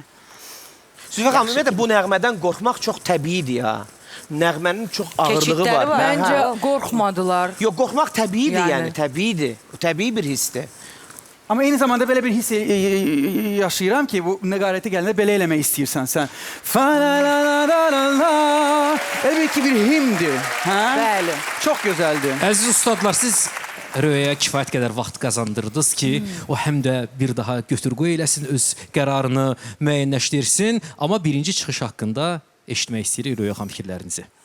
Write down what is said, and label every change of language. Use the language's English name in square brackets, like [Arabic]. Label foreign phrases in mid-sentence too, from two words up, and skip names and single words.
[Azerbaijani] Zülfə xanım, ümumiyyətlə bu nəğmədən qorxmaq çox təbiidir ya. Nəğmənin çox ağırlığı Keçidləri var. var. Məncə qorxmadılar. Yox, qorxmaq təbiidir Yəni. yəni, təbiidir. Bu təbii bir hissdir. Amma eyni zamanda belə bir hiss yaşayıram ki, bu nəqarəti gələndə belə eləmək istəyirsən sən. Fa-la-la-la-la-la. Elbət ki, bir himdir. Bəli. Çox gözəldir. Əziz ustadlar, siz Röyəyə kifayət qədər vaxt qazandırdınız ki, o həm də bir daha götür-qoy eləsin, öz qərarını müəyyənləşdirsin. Amma birinci çıxış haqqında eşitmək istəyirik Röyə xanım fikirlərinizi.